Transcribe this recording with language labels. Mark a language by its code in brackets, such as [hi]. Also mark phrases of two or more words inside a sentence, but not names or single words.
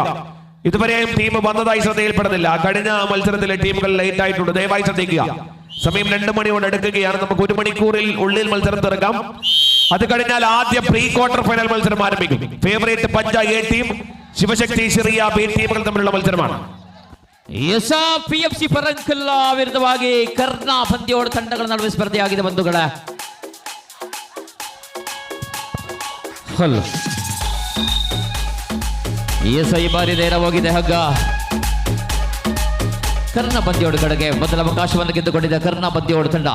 [ml] ഇതുവരെയും ടീം വന്നതായി ശ്രദ്ധയിൽപ്പെടുന്നില്ല. കഴിഞ്ഞ മത്സരത്തിലെ ടീമുകൾ ലേറ്റ് ആയിട്ടുണ്ട്. ദയവായി ശ്രദ്ധിക്കുക. സമയം 2 മണിയോട് അടുക്കുകയാണ്. നമുക്ക് 1 മണിക്കൂറിൽ ഉള്ളിൽ മത്സരം തീർക്കാം. അത് കഴിഞ്ഞാൽ ആദ്യ പ്രീ ക്വാർട്ടർ ഫൈനൽ മത്സരം ആരംഭിക്കും. ഫേവറേറ്റ് പഞ്ച A ടീം, ശിവശക്തി സിറിയ B ടീമുകൾ തമ്മിലുള്ള മത്സരമാണ്. [kn] PFC ಪರಂಕಿಲ್ಲ ವಿರುದ್ಧವಾಗಿ ಕರ್ನಾ ಪಂದ್ಯೋಡ್ ತಂಡಗಳ ನಡುವೆ ಸ್ಪರ್ಧೆಯಾಗಿದೆ ಬಂಧುಗಳೇ. ಈ ಬಾರಿ ನೇರವಾಗಿದೆ ಹಗ್ಗ. ಕರ್ನಾ ಪಂದ್ಯೋಡ್ ಕಡೆಗೆ ಮೊದಲ ಅವಕಾಶವನ್ನು ಗೆದ್ದುಕೊಂಡಿದೆ ಕರ್ನಾ ಪಂದ್ಯೋಡ್ ತಂಡ.